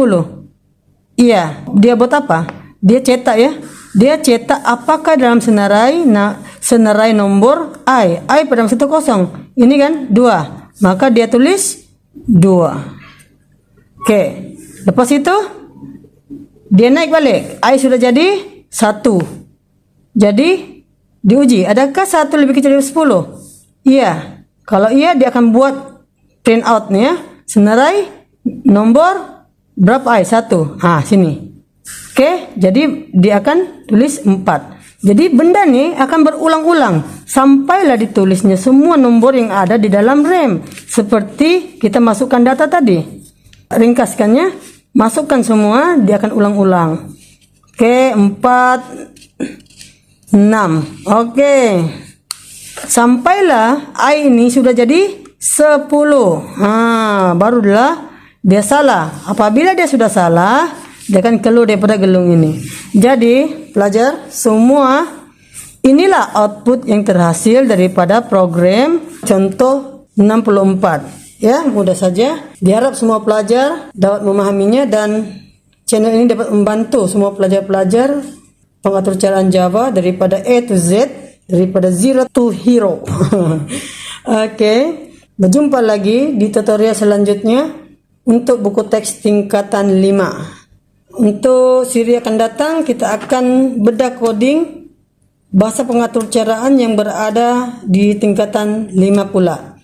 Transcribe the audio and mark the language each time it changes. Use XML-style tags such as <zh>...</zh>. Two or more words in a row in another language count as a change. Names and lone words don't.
<ms>Iya. Dia buat apa? Dia cetak ya. Dia cetak apakah dalam senarai nomor I pada masa itu kosong. Ini kan 2. Maka dia tulis 2. Oke. Lepas itu dia naik balik. I sudah jadi 1. Jadi diuji, adakah 1 lebih kecil dari 10? Iya. Kalau iya, dia akan buat</ms> <en>print out</en> <ms>nih ya. Senarai nomor berapa I? 1. Sini. Oke, jadi dia akan tulis 4. Jadi benda nih akan berulang-ulang sampailah ditulisnya semua nomor yang ada di dalam RAM. Seperti kita masukkan data tadi. Ringkaskannya, masukkan semua, dia akan ulang-ulang. Oke, 4, 6. Oke. Sampailah I ini sudah jadi 10. Barulah dia salah. Apabila dia sudah salah, dia akan keluar daripada gelung ini. Jadi, pelajar, semua inilah output yang terhasil daripada program contoh 64. Ya, mudah saja. Diharap semua pelajar dapat memahaminya dan channel ini dapat membantu semua pelajar-pelajar pengatur caraan Java daripada</ms> <en>A to Z,</en> <ms>daripada</ms> <en>zero to hero.</en> <ms>Oke, berjumpa lagi di tutorial selanjutnya untuk buku teks tingkatan 5. Untuk siri akan datang kita akan bedah coding bahasa pengatur caraan yang berada di tingkatan 5 pula.</ms>